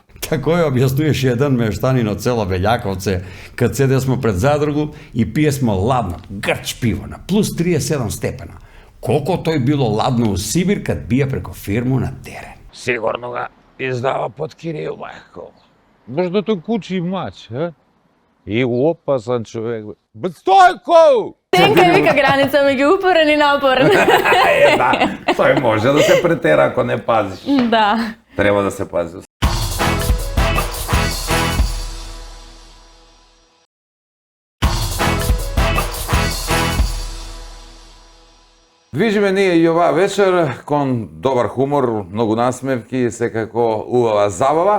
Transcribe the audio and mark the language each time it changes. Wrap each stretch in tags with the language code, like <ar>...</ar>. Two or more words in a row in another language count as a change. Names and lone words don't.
<mk>Тако ја објаснуваше еден мештанин од село Белјаковце, кад седе смо пред задругу и пие смо ладно, грч пиво на плюс 37 степена. Колко тој било ладно у Сибир кад бија преко фирму на терен. Сигурно га издава под Кирил, мајко.</mk> <sr>Možda to kući mač, he? I opasan čovjek. Stojko!</sr> <mk>Тенка вика граница меѓу упорен и напорен. Да, тој може да се претера ако не пазиш. Да. Треба да се пази. Движиме ние и оваа вечер кон добар хумор, многу насмевки, секако убава забава.</mk>